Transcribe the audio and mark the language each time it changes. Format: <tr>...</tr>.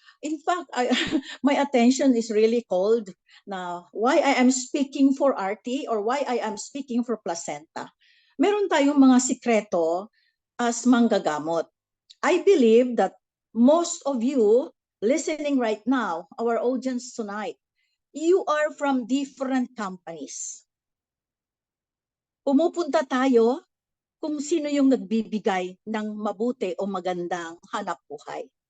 <en>In fact, my attention is really called now why I am speaking for RT or why I am speaking for placenta.</en> <tl>Meron tayong mga sikreto as manggagamot.</tl> <en>I believe that most of you listening right now, our audience tonight, you are from different companies.</en> <tl>Pumupunta tayo kung sino yung nagbibigay ng mabuti o magandang hanap buhay.</tl>